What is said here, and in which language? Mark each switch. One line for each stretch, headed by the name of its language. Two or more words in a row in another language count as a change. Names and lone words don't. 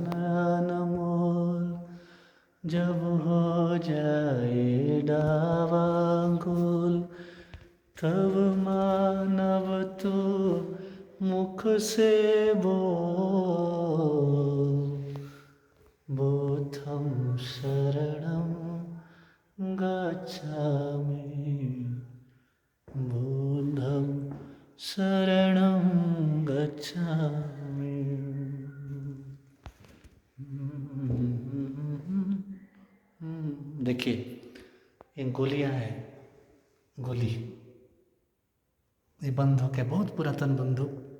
Hindi: अनमोल, जब हो जाए डावांगुल, तब मानव तू मुख से बोल,
Pali: बुद्धं शरणं गच्छामि, बुद्धं शरणं गच्छामि।
Hindi: देखिए, ये गोलियां हैं, गोली, ये बंदूक है, बहुत पुरातन बंदूक।